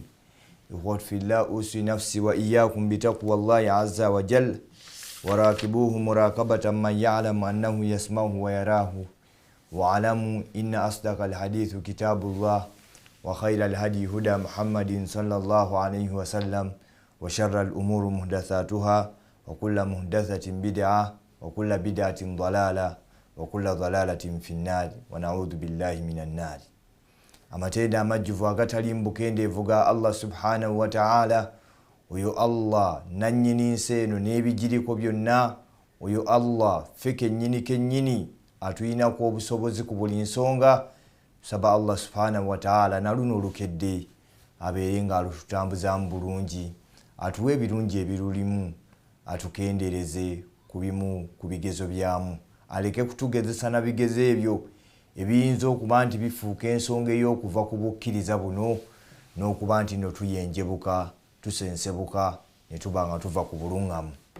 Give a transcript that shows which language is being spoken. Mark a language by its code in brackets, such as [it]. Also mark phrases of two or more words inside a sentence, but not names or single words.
[ar] إخوة في الله أوصي نفسي وإياكم بتقوى الله عز وجل وراقبوه مراقبة من يعلم أنه يسمعه ويراه وعلموا إن أصدق الحديث كتاب الله وخير الهدي هدى محمد صلى الله عليه وسلم وشر الأمور محدثاتها وكل محدثة بدعة وكل بدعة ضلالة وكل ضلالة في النار ونعوذ بالله من النار. [lg] Amatenda amajjuvu agatali mbukendeevu ga Allah [ar] سبحانه وتعالى. [lg] Oyo Allah nannyini nsi eno n'ebigiriko byonna. Oyo Allah ffe kennyini atuyinako obusobozi ku buli nsonga. Tusaba Allah [ar] سبحانه وتعالى [lg] na luno olukedde abeere nga alututambuzamu bulungi, atuwe ebirungi ebirulimu, atukendereze ku bimu ku bigezo byamu, aleke kutugezesa na bigezo ebyo ebiyinza okuba nti bifuuka ensonga ey'okuva ku bukkiriza buno n'okuba nti no tuyenjebuka tusensebuka ne tuba nga tuva ku buluŋŋamu.